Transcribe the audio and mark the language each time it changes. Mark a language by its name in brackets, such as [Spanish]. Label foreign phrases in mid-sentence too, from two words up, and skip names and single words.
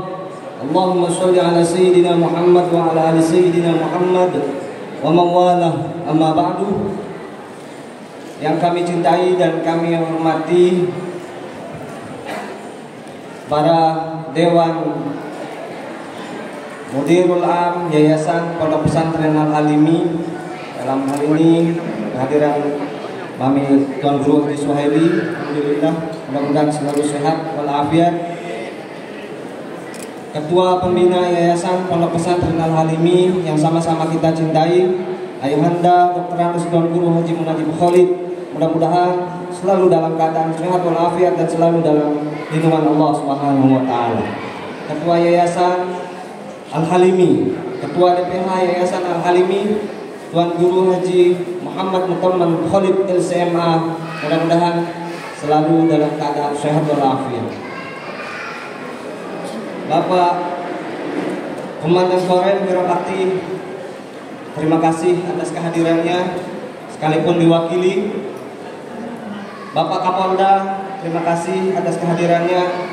[Arabic] اللهم صل على سيدنا محمد وعلى آل سيدنا محمد ومولاه، أما بعد. [Indonesian] Yang kami cintai dan kami hormati para Dewan Mudirul Am Yayasan Pondok Pesantren Al-Halimi, dalam hal ini kehadiran Mami Tuan Guru Haji Suhaili, alhamdulillah mudah-mudahan selalu sehat walafiat. Ketua Pembina Yayasan Pondok Pesantren Al-Halimi yang sama-sama kita cintai, Ayahanda Dr. Anus Tuan Guru Haji Munajib Khalid, mudah-mudahan selalu dalam keadaan sehat walafiat dan selalu dalam lindungan [Arabic] الله سبحانه وتعالى. [Indonesian] Ketua Yayasan Al-Halimi, Ketua DPH Yayasan Al-Halimi, Tuan Guru Haji Muhammad Mutamman Khalid LCMA, mudah-mudahan selalu dalam keadaan sehat walafiat. Bapak Komandan Korem Wirabakti, terima kasih atas kehadirannya sekalipun diwakili. Bapak Kapolda, terima kasih atas kehadirannya.